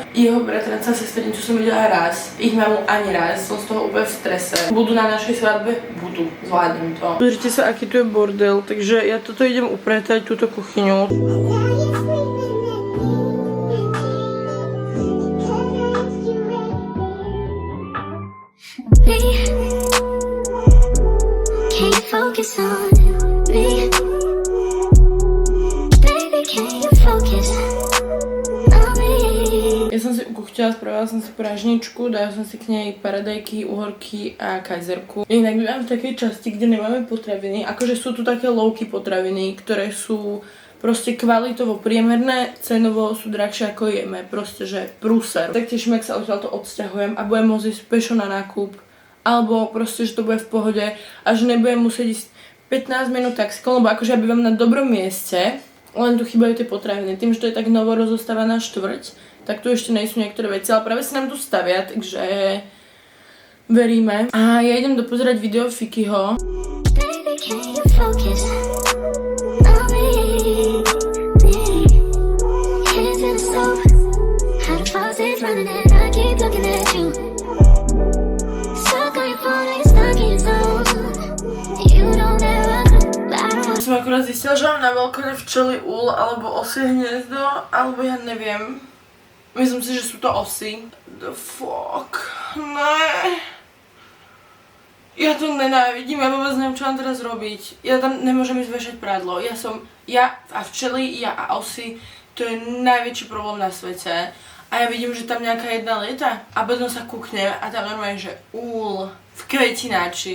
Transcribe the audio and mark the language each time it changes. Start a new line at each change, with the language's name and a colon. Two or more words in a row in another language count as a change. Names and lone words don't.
Slovak: Jeho bratranca a sesternicu som videla raz, ich mamu ani raz, som z toho úplne v strese. Budú na našej svadbe? Budú, zvládnem to. Pozrite sa, aký tu je bordel, takže ja toto idem upratať, túto kuchyňu.
English: me. Can you focus on me? Baby, can you focus on me?
Slovak: Ja som si ukuchtila, spravila som si pražničku, dala som si k nej paradajky, uhorky a kajzerku. Inak bývam v takej časti, kde nemáme potraviny, akože sú tu také low-key potraviny, ktoré sú proste kvalitovo priemerné, cenovo sú drahšie ako jeme, proste že prúser. Tak teším, ak sa odtiaľto odsťahujem a budem môcť ísť pešo na nákup, alebo proste, že to bude v pohode a že nebudem musieť ísť 15 minút taxikom, lebo akože ja bývam na dobrom mieste, len tu chýbajú tie potraviny. Tým, že to je tak novo rozostávaná štvrť, tak tu ešte nejsú niektoré veci, ale práve sa nám tu stavia, takže veríme. A ja idem dopozerať video Fikyho.
English: Baby, can you focus on me? Hands in the soap, how the faucet's running and I keep looking at you. Stuck on your phone, you're stuck in your zone. You don't ever come, but I don't.
Slovak: Som akurát zistila, že mám na balkóne včely úl, alebo osie hniezdo, alebo ja neviem. Myslím si, že sú to osy.
English: The fuck?
Slovak: Ne. Ja to nenávidím, ja vôbec neviem, čo mám teraz robiť. Ja tam nemôžem ísť vešať prádlo. Ja a včely, ja a osy, to je najväčší problém na svete. A ja vidím, že tam nejaká jedna lieta a potom sa kúknem a tam normálne, že úl v kvetináči.